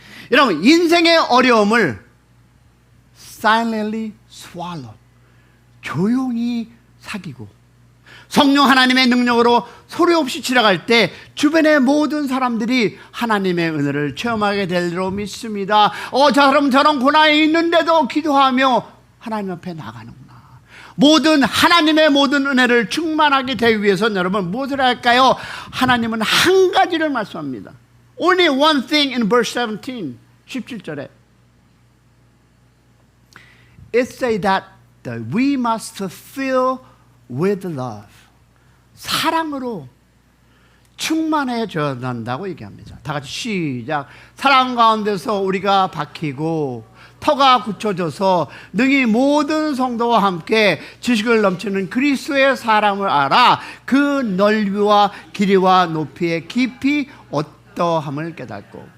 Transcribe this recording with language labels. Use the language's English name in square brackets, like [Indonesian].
[Korean] 여러분 인생의 어려움을 [English] silently swallow, [Korean] 조용히 사귀고 성령 하나님의 능력으로 소리 없이 지나갈 때 주변의 모든 사람들이 하나님의 은혜를 체험하게 될 줄로 믿습니다. 저 사람 저런 고난이 있는데도 기도하며 하나님 앞에 나가는구나. 모든 하나님의 모든 은혜를 충만하게 되기 위해서는 여러분 무엇을 할까요? 하나님은 한 가지를 말씀합니다. [English] Only one thing in verse 17, [Korean] 17절에 [English] It says that we must fill with love. [Korean] 사랑으로 충만해져야 한다고 얘기합니다. 다 같이 시작. 사랑 가운데서 우리가 박히고 터가 굳혀져서 능히 모든 성도와 함께 지식을 넘치는 그리스도의 사랑을 알아 그 넓이와 길이와 높이의 깊이 어떠함을 깨닫고.